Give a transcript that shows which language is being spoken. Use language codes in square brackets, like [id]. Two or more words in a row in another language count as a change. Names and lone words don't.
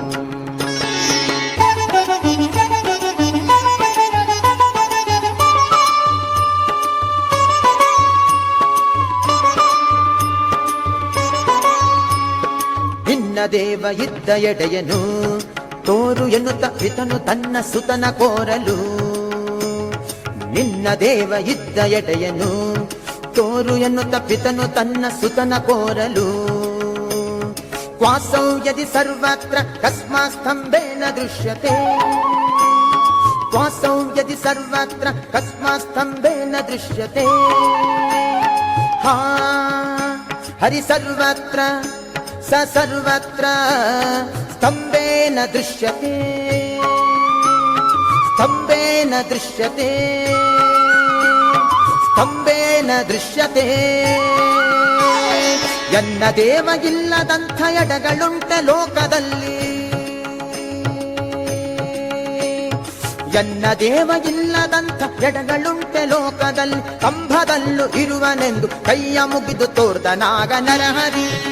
[kn] ನಿನ್ನ ದೇವ ಇದ್ದ ಎಡೆಯನು ತೋರು ಎನ್ನುತ್ತ ಪಿತನು ತನ್ನ ಸುತನ ಕೋರಲು. ನಿನ್ನ ದೇವ ಇದ್ದ ಎಡೆಯನು ತೋರು ಎನ್ನುತ್ತ ಪಿತನು ತನ್ನ ಸುತನ ಕೋರಲು. [sa] ಕ್ವಾಸೌ ಯದಿ ಸರ್ವತ್ರ ಕಸ್ಮಾತ್ ಸ್ತಂಭೇನ ದೃಶ್ಯತೆ. ಕ್ವಾಸೌ ಯದಿ ಸರ್ವತ್ರ ಕಸ್ಮಾತ್ ಸ್ತಂಭೇನ ದೃಶ್ಯತೆ. ಹಾ ಹರಿ ಸರ್ವತ್ರ ಸ ಸರ್ವತ್ರ ಸ್ತಂಭೇನ ದೃಶ್ಯತೆ. ಸ್ತಂಭೇನ ದೃಶ್ಯತೆ. ಸ್ತಂಭೇನ ದೃಶ್ಯತೆ. [kn] ಎನ್ನ ದೇವ ಇಲ್ಲದಂಥ ಎಡಗಳುಂಟ ಲೋಕದಲ್ಲಿ. ಎನ್ನ ದೇವ ಇಲ್ಲದಂಥ ಎಡಗಳುಂಟೆ ಲೋಕದಲ್ಲಿ. ಕಂಬದಲ್ಲೂ ಇರುವನೆಂದು ಕೈಯ ಮುಗಿದು ತೋರ್ದ ನಾಗ ನರಹರಿ.